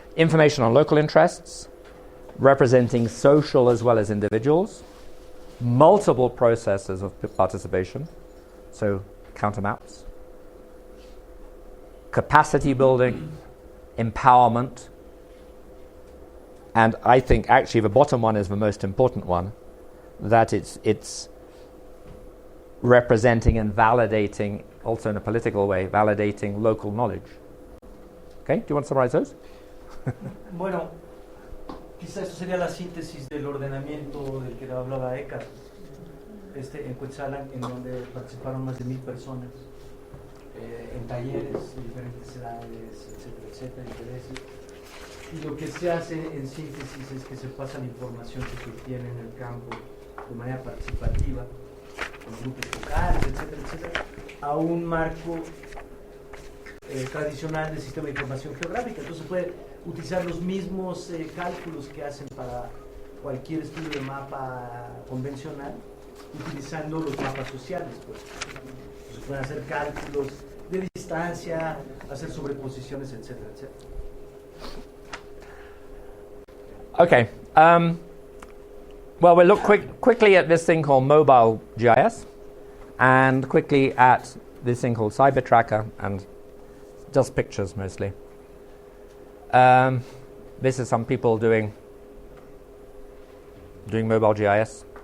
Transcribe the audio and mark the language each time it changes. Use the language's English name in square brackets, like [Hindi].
[English] Information on local interests, representing social as well as individuals, multiple processes of participation, so countermaps, capacity building, empowerment, and I think actually the bottom one is the most important one, that it's representing and validating, also in a political way, validating local knowledge. Okay, do you want to summarize those? [Spanish] Bueno, quizá esto sería la síntesis del ordenamiento del que hablaba Eckhart, en Quetzalan, en donde participaron más de 1,000 personas, en talleres de diferentes edades, etcétera, intereses. Y lo que se hace en síntesis es que se pasa la información que se obtiene en el campo de manera participativa, con grupos locales, etcétera, a un marco tradicional del Sistema de Información Geográfica. Entonces se puede utilizar los mismos cálculos que hacen para cualquier estudio de mapa convencional, utilizando los mapas sociales. Pues. Se pueden hacer cálculos de distancia, hacer sobreposiciones, etcétera. [English] Okay. Well, we'll look quickly at this thing called mobile GIS, and quickly at this thing called Cyber Tracker, and just pictures mostly. This is some people doing mobile GIS.